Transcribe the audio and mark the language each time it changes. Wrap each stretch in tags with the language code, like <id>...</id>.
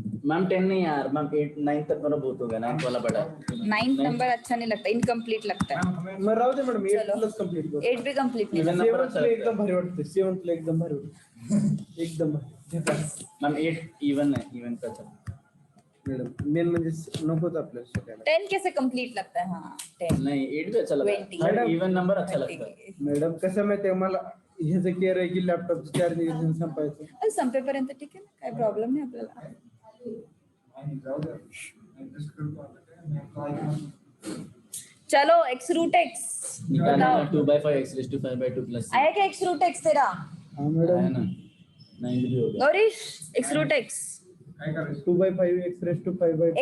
<hi>Ma'am 10 नहीं यार ma'am 8 9 तक मेरा बहुत हो गया 9 वाला बड़ा है 9 नंबर अच्छा नहीं लगता इनकम्प्लीट लगता है</hi> <mr>मैं राहू दे मैडम 8</mr> <hi>चलो। प्लस कंप्लीट करो 8 भी कंप्लीट नहीं</hi> <en>Even</en> <hi>लगता number अच्छा लगता है।</hi> <mr>एकदम भारी वाटते 7 ला एकदम भारी वाटते एकदम भारी</mr> <hi>मैम 8 इवन है इवन का चल</hi> <mr>मॅडम मेन म्हणजे नकोच आपल्याला शिकायला</mr> <hi>10 कैसे कंप्लीट लगता है हाँ 10 नहीं 8 भी अच्छा लगा 20 मैडम इवन नंबर अच्छा लगता है</hi> <mr>मॅडम कसं माहितीये मला ह्याचं केअर आहे की लॅपटॉपचं चार्जिंग संपायचं अरे संपेपर्यंत ठीक आहे ना काय प्रॉब्लेम नाही आपल्याला आणि जाऊ दे. Adjust करतो आता काय. मी आपला ऐकून.</mr> <hi>चलो x रूट x निकालना बताओ 2/5 x raised to 5/2 plus आया क्या x रूट x तेरा हा है मॅडम ना 9 भी हो गया गौरीश x रूट x</hi> <mr>काय करायचं?</mr> <en>2/5 x raised to 5/2</en>